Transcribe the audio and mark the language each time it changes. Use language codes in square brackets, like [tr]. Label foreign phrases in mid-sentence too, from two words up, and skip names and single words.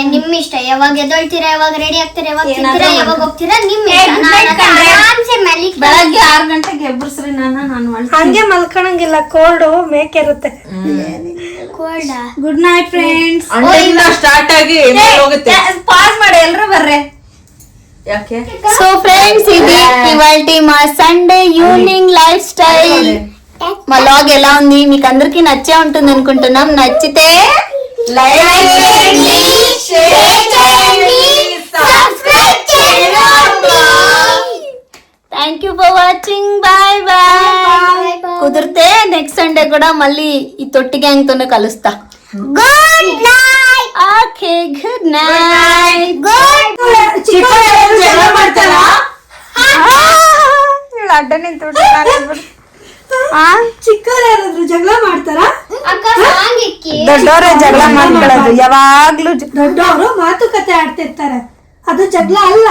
[kn] ನಿಮ್ ಇಷ್ಟ, ಯಾವಾಗ ಎದ್ದೊಳ್ತೀರಾ, ಯಾವಾಗ ರೆಡಿ ಆಗ್ತೀರಾ, ಯಾವಾಗ ತಿಂತೀರಾ, ಯಾವಾಗ ಹೋಗ್ತೀರಾ ನಿಮ್ ಇಷ್ಟ. ಆರಾಮ್ಸೆ ಮಲಿಕ್ ಬೆಳಗ್ಗೆ 6 ಗಂಟೆಗೆ ಎಬ್ಬರ್ಸ್ರಿ ನಾನು ಹಂಗೆ ಮಲ್ಕೊಳಂಗಿಲ್ಲ, ಕೋಲ್ಡ್ ಮೇಕಿರುತ್ತೆ. ಕೋಲ್ಡ. [en] Good night friends. [kn] ಅಂಡಿಂದ ಸ್ಟಾರ್ಟ್ ಆಗಿ ಹೋಗುತ್ತೆ. ಪಾಸ್ ಮಾಡಿ ಎಲ್ರು ಬರ್ರೆ. ಯಾಕೆ? [te] సో ఫ్రెండ్స్ ఇది ఇవాల్టి మా [en] Sunday evening lifestyle. [te] మా లాగ్ ఎలా ఉంది? మీకు అందరికీ నచ్చే ఉంటుంది అనుకుంటున్నాం. నచ్చితే లైక్ చేయండి, షేర్ చేయండి, సబ్స్క్రైబ్ చేయండి. [en] Thank you for watching. Bye bye. [te] కుదిరితే నెక్స్ట్ సండే కూడా మళ్ళీ ఈ తొట్టి గ్యాంగ్ తోనే కలుస్తా. [en] Good night. Okay, good night. ಗುಡ್ [kn] ಜಗಳ ಮಾಡ್ತಾರಾ? ಅಡ್ಡ ನಿಂತು ಚಿಕ್ಕವ್ರು ಯಾರಾದ್ರು ಜಗಳ ಮಾಡ್ತಾರ? ಅಕ್ಕ ಸಾಂಗ್ ಇಕ್ಕಿ. ದೊಡ್ಡವರೇ ಜಗಳ ಮಾಡ್ಕೊಳ್ಳೋದು ಯಾವಾಗ್ಲೂ. ದೊಡ್ಡವರು ಮಾತುಕತೆ ಆಡ್ತಿರ್ತಾರೆ, ಅದು ಜಗಳ ಅಲ್ಲ.